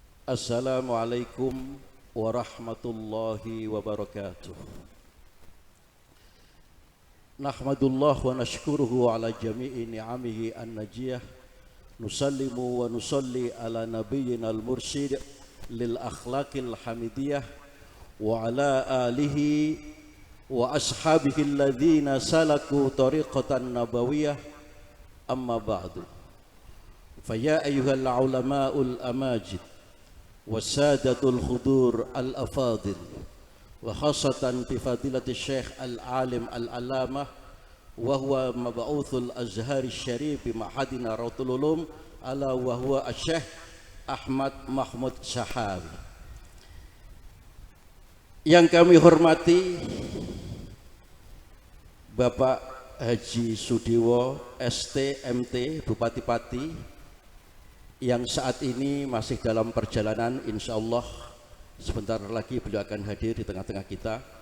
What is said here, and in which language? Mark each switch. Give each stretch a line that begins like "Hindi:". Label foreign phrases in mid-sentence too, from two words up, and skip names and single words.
Arabic: السلام عليكم ورحمة الله وبركاته. نحمد الله ونشكره على جميع نعمه الناجية. نسلم ونصلي على نبينا المرشد للأخلاق الحميدية وعلى آله وأصحابه الذين سلكوا طريقة نبوية. أما بعد. فيا أيها العلماء الأماجد وسادة الحضور الأفاضل وخاصة بفضيلة الشيخ العالم العلامة وهو مبعوث الأزهر الشريف بمعهدنا روضة العلوم علا وهو الشيخ أحمد محمود شهاوي.
Indonesian: Yang kami hormati Bapak Haji Sudiwo ST MT Bupati Pati yang saat ini masih dalam perjalanan,
Arabic: إن شاء الله
Indonesian: sebentar lagi beliau akan hadir di tengah-tengah kita